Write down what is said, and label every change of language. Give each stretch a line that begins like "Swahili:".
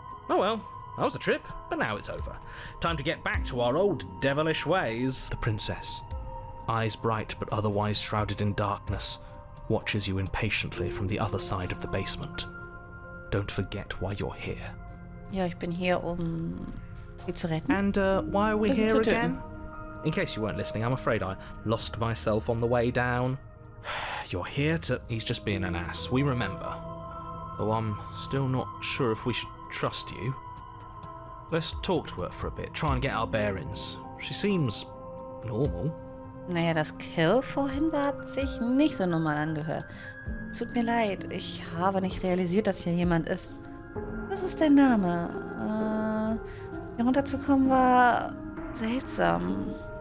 English: Oh well, that was a trip, but now it's over. Time to get back to our old devilish ways. The princess, eyes bright but otherwise shrouded in darkness, watches you impatiently from the other side of the basement. Don't forget why you're here.
German: Ja, ich bin hier, sie zu retten.
English: And why are we
German: Das ist
English: here
German: zu töten.
English: again? In case you weren't listening, I'm afraid I lost myself on the way down. You're here to... He's just being an ass, we remember. Though I'm still not sure if we should trust you. Let's talk to her for a bit, try and get our bearings. She seems normal.
German: Naja, das Kill vorhin hat sich nicht so normal angehört. Es tut mir leid, ich habe nicht realisiert, dass hier jemand ist. Was ist dein Name? Hier runterzukommen war seltsam.